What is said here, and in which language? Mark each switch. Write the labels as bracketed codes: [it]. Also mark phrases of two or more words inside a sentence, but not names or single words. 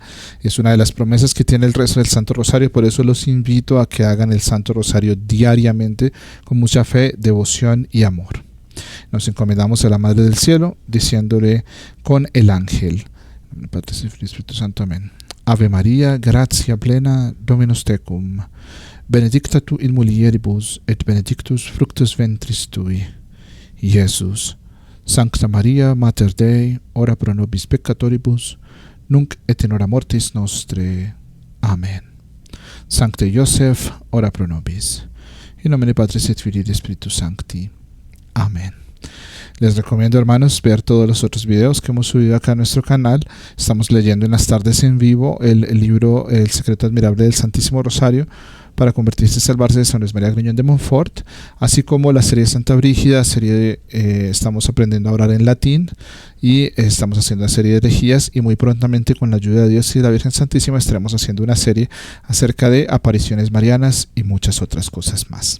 [es] Es una de las promesas que tiene el rezo del Santo Rosario, por eso los invito a que hagan el Santo Rosario diariamente con mucha fe, devoción y amor. Nos encomendamos a la Madre del Cielo diciéndole con el ángel: Padre, Espíritu Santo, amén. [la] Ave María, gratia plena, Dominus tecum, benedicta tu in mulieribus et benedictus fructus ventris tui, Jesús. Sancta Maria, Mater Dei, ora pro nobis peccatoribus, nunc et in hora mortis nostre. Amén. Sancte Joseph, ora pro nobis. In nomine Patris et Filii et Spiritus Sancti. Amén. [es] Les recomiendo, hermanos, ver todos los otros videos que hemos subido acá a nuestro canal. Estamos leyendo en las tardes en vivo el libro El secreto admirable del Santísimo Rosario para convertirse y salvarse, de San Luis María Griñón de Montfort, así como la serie de Santa Brígida, estamos aprendiendo a orar en latín y estamos haciendo una serie de herejías, y muy prontamente, con la ayuda de Dios y de la Virgen Santísima, estaremos haciendo una serie acerca de apariciones marianas y muchas otras cosas más.